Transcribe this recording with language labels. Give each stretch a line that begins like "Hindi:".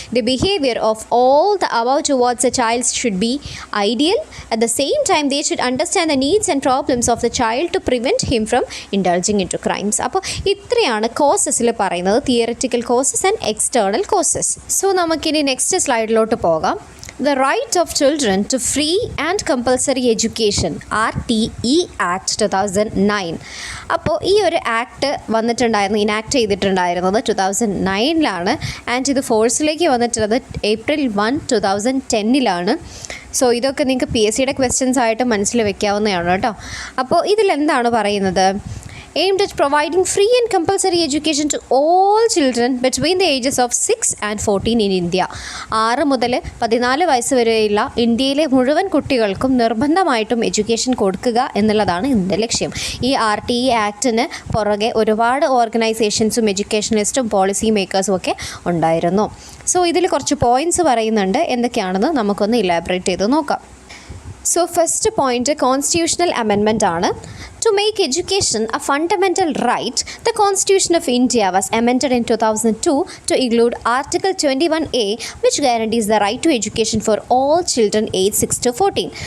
English: The behaviour of all the above towards a child should be ideal. At the same time they should understand the needs and problems of the child to prevent him from indulging in to crimes.
Malayalam: അപ്പോൾ ഇത്രയാണ് കോസസിൽ പറയുന്നത്, theoretical causes and external causes. So നമുക്കിനി next സ്ലൈഡിലോട്ട് പോകാം.
English: The right of children to free and compulsory education, RTE Act 2009.
Malayalam: അപ്പോൾ ഈ ഒരു act enact ചെയ്തിട്ടുണ്ടായിരുന്നത് 2009 and ഇത് ഫോഴ്സിലേക്ക് വന്നിട്ടുള്ളത് April 1, 2010. സോ ഇതൊക്കെ നിങ്ങൾക്ക് PSCയുടെ ക്വസ്റ്റ്യൻസ് ആയിട്ട് മനസ്സിൽ വെക്കാവുന്നതാണ് കേട്ടോ. അപ്പോൾ ഇതിലെന്താണ് പറയുന്നത്?
English: aimed at providing free and compulsory education to all children between the ages of 6 and 14 in India.
Malayalam: 6 മുതൽ 14 വയസ്സ് വരെയുള്ള ഇന്ത്യയിലെ മുഴുവൻ കുട്ടികൾക്കും നിർബന്ധമായിട്ടും എഡ്യൂക്കേഷൻ കൊടുക്കുക എന്നുള്ളതാണ് ഇതിൻ്റെ ലക്ഷ്യം. ഈ RTE ആക്ടിന് പുറകെ ഒരുപാട് ഓർഗനൈസേഷൻസും എഡ്യൂക്കേഷനിസ്റ്റും പോളിസി മേക്കേഴ്സും ഒക്കെ ഉണ്ടായിരുന്നു. സോ ഇതിൽ കുറച്ച് പോയിൻറ്റ്സ് പറയുന്നുണ്ട്, എന്തൊക്കെയാണെന്ന് നമുക്കൊന്ന് ഇലാബറേറ്റ് ചെയ്ത് നോക്കാം. സോ ഫസ്റ്റ് പോയിൻറ്റ് കോൺസ്റ്റിറ്റ്യൂഷണൽ അമെൻമെൻ്റ് ആണ്.
English: To make education a fundamental right, the Constitution of India was amended in 2002 to include Article 21A, which guarantees the right to education for all children aged 6 to 14.